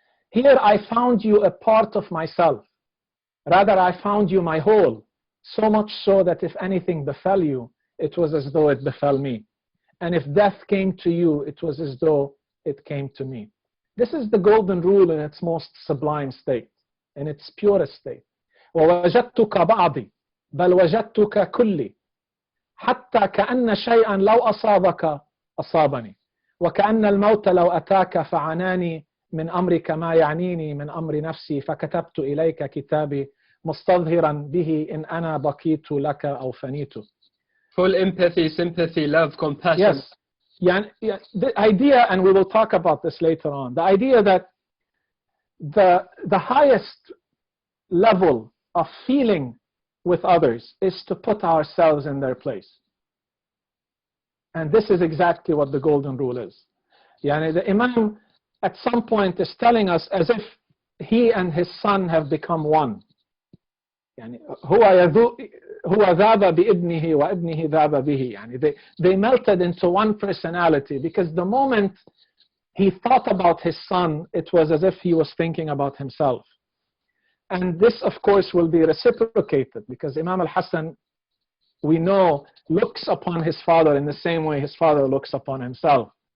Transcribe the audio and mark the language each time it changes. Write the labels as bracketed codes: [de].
[en] Here I found you a part of myself. Rather, I found you my whole, so much so that if anything befell you, it was as though it befell me. And if death came to you, it was as though it came to me. This is the golden rule in its most sublime state, in its purest state. [ar] وَوَجَدْتُكَ بَعْضِي بَلْ وَجَدْتُكَ كُلِّي حَتَّى كَأَنَّ شَيْئًا لَوْ أَصَابَكَ أَصَابَني وَكَأَنَّ الْمَوْتَ لَوْ أَتَاكَ فَعَنَانِي من أمرك ما يعنيني من أمر نفسي فكتبت إليك كتابي مستظهرا به إن أنا بقيت لك أو فنيت. [en] Full empathy, sympathy, love, compassion. Yes. Yeah, the idea, and we will talk about this later on, the idea that the highest level of feeling with others is to put ourselves in their place. And this is exactly what the golden rule is. Yani the Imam at some point is telling us as if he and his son have become one. [ar] يعني هو ذاب بابنه وابنه ذاب به. [en] يعني they melted into one personality, because the moment he thought about his son, it was as if he was thinking about himself. And this, of course, will be reciprocated, because Imam al-Hassan, we know, looks upon his father in the same way his father looks upon himself.